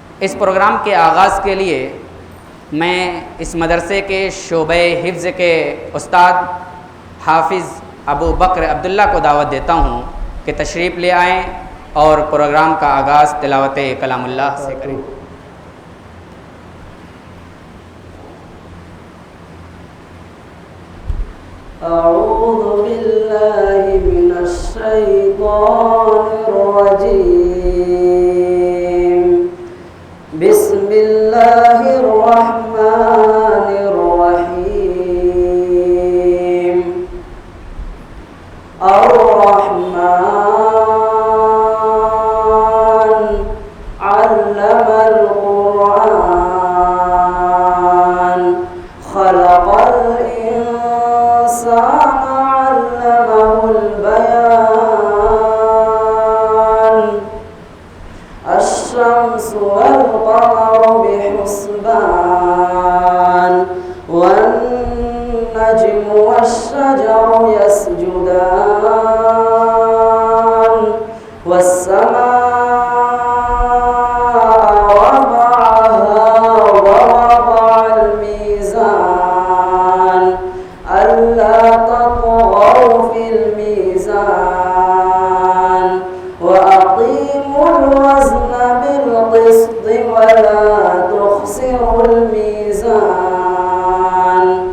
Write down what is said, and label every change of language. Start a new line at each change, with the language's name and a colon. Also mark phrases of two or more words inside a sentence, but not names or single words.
Hindi: इस प्रोग्राम के आगाज़ के लिए मैं इस मदरसे के शोबे हिफ्ज़ के उस्ताद हाफिज़ अबू बकर अब्दुल्ला को दावत देता हूँ कि तशरीफ़ ले आएँ और प्रोग्राम का आगाज़ तिलावत कलामुल्लाह से करें।
Arabic: أعوذ بالله من الشيطان الرجيم. بسم الله الرحمن الرحيم. الرحمن علم القرآن خلق الإنسان علمه البيان. الشمس والقمر بحسبان والنجم والشجر يسجدان. والسماء رفعها ووضع الميزان ألا تطغوا في الميزان وأقيموا الوزن بالقسط ولا تخسروا الميزان.